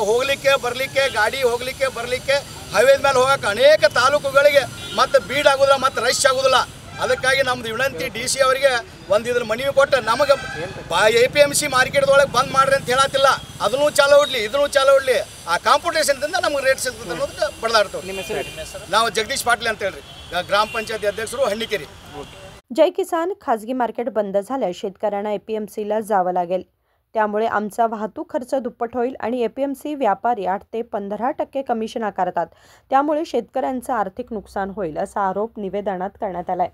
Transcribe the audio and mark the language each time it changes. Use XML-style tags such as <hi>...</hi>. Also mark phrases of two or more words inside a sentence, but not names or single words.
<kn>ಹೋಗ್ಲಿಕ್ಕೆ ಬರಲಿಕ್ಕೆ ಗಾಡಿ ಹೋಗ್ಲಿಕ್ಕೆ ಬರಲಿಕ್ಕೆ ಹೈವೇದ ಮೇಲೆ ಹೋಗಕ್ಕೆ ಅನೇಕ ತಾಲೂಕುಗಳಿಗೆ ಮತ್ತು ಬೀಡ್ ಆಗೋದಿಲ್ಲ, ಮತ್ತು ರಶ್ ಆಗೋದಿಲ್ಲ. ಅದಕ್ಕಾಗಿ ನಮ್ದು ವಿನಂತಿ DC ಅವರಿಗೆ ಇದ್ರ ಮನವಿ ಕೊಟ್ಟು ನಮಗೆ APMC ಮಾರ್ಕೆಟ್ದೊಳಗೆ ಬಂದ್ ಮಾಡ್ರಿ ಅಂತ ಹೇಳತ್ತಿಲ್ಲ. ಅದನ್ನು ಚಾಲೋ ಇಡ್ಲಿ, ಇದನ್ನು ಚಾಲೋ ಇಡ್ಲಿ. ಆ ಕಾಂಪಿಟೇಷನ್ದಿಂದ ನಮಗೆ ರೇಟ್ ಸಿಗ್ತದೆ ಅನ್ನೋದಕ್ಕೆ ಬಡದಾಡ್ತೇವೆ. ನಿಮ್ಮ ಹೆಸರು? ನಾವು ಜಗದೀಶ್ ಪಾಟೀಲ್ ಅಂತ ಹೇಳ್ರಿ, ಗ್ರಾಮ ಪಂಚಾಯತಿ अध्यक्षರು हंडीकेरी.</kn> <mr>जय किसान खाजगी मार्केट बंद झाल्यास शेतकऱ्यांना APMCला जावं लागेल. त्यामुळे आमचा वाहतूक खर्च दुप्पट होईल आणि APMC व्यापारी 8 ते 15% कमिशन आकारतात. त्यामुळे शेतकऱ्यांचं आर्थिक नुकसान होईल असा आरोप निवेदनात करण्यात आलाय.</mr>